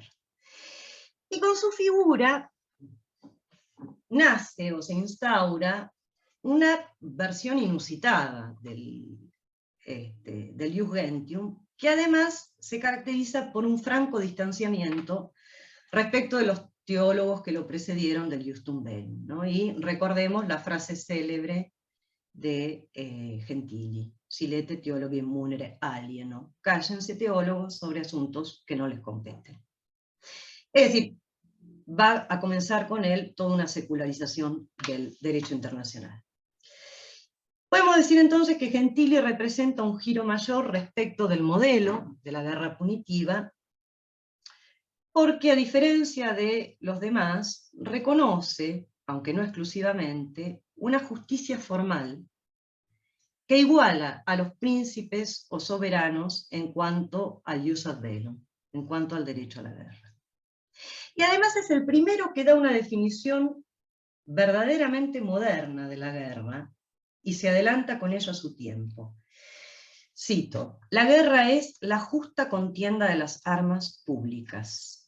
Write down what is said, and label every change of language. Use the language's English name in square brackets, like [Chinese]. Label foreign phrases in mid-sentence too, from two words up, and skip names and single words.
[Spanish] Y con su figura nace o se instaura una versión inusitada del Jugendium, que además se caracteriza por un franco distanciamiento respecto de los teólogos que lo precedieron del [Latin] Justum Bellum, [Spanish] ¿no? Y recordemos la frase célebre de Gentili, [Latin] silete teologhi munere alieno, [Spanish] cállense teólogos sobre asuntos que no les competen. Es decir, va a comenzar con él toda una secularización del derecho internacional. Podemos decir entonces que Gentili representa un giro mayor respecto del modelo de la guerra punitiva, porque a diferencia de los demás, reconoce, aunque no exclusivamente, una justicia formal que iguala a los príncipes o soberanos en cuanto al [Latin] ius ad bellum, [Spanish] en cuanto al derecho a la guerra. Y además es el primero que da una definición verdaderamente moderna de la guerra, y se adelanta con ello a su tiempo. Cito: la guerra es la justa contienda de las armas públicas.